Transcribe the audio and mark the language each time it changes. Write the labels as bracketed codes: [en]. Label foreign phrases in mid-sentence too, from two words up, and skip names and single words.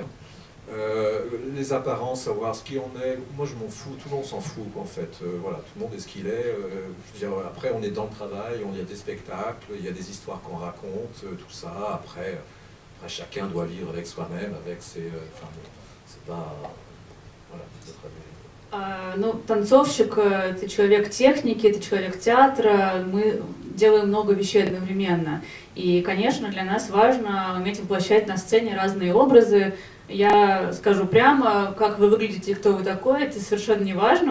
[fr] Les apparences, savoir ce qui on est, moi je m'en fous, tout le monde s'en fout en fait, voilà, tout le monde est ce qu'il est, je veux dire, après on est dans le travail, il y a des spectacles, il y a des histoires qu'on raconte, tout ça, après chacun doit vivre avec soi-même, avec ses, enfin bon, c'est pas, voilà, c'est très bien. [ru] Ну, танцовщик – это человек техники, это человек театра, мы делаем много вещей одновременно. И, конечно, для нас важно уметь воплощать на сцене разные образы. Я скажу прямо, как вы выглядите и кто вы такой, это совершенно не важно.